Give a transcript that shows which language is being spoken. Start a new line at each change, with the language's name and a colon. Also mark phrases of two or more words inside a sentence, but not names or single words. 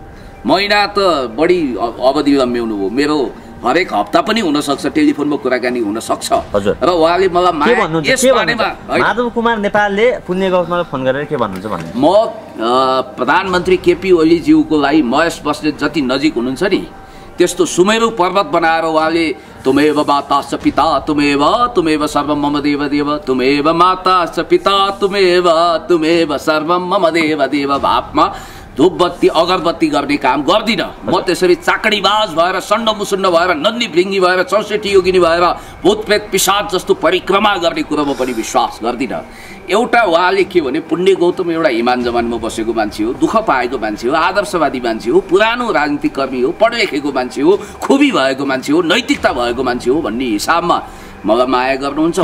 Nepali: महिना त बढी अवधि लम्ब्याउनु हो। मेरो हरेक हप्ता पनि हुन सक्छ, टेलिफोनमा कुराकानी हुन सक्छ। र उहाँले मलाई माधव कुमार नेपालले पुण्य गौतमलाई फोन गरेर के भन्नुहुन्छ भन्नु? म प्रधानमन्त्री केपी ओलीज्यूको लागि महेश बस्नेत जति नजिक हुनुहुन्छ नि त्यस्तो सुमेरु पर्वत बनाएर उहाँले
Sanskrit: तुमेव माता च पिता तुमेव सर्वम मम देव देव तुमेव माता च पिता तुमेव सर्वम मम देव देव
Nepali: भावमा धूपबत्ती अगरबत्ती गर्ने काम गर्दिनँ। म त्यसरी चाकडीबाज भएर सण्ड मुसुण्ड भएर नन्दी भृङ्गी भएर 64 योगिनी भएर भूतप्रेत पिशाच जस्तो परिक्रमा गर्ने कुरोमा पनि विश्वास गर्दिनँ। एउटा उहाँले के भने पुण्य गौतम एउटा इमान जमानमा बसेको मान्छे हो, दुःख पाएको मान्छे हो, आदर्शवादी मान्छे हो, पुरानो राजनीतिक कर्मी हो, पढेलेखेको मान्छे हो, खुबी भएको मान्छे हो, नैतिकता भएको मान्छे हो भन्ने हिसाबमा मलाई माया गर्नुहुन्छ।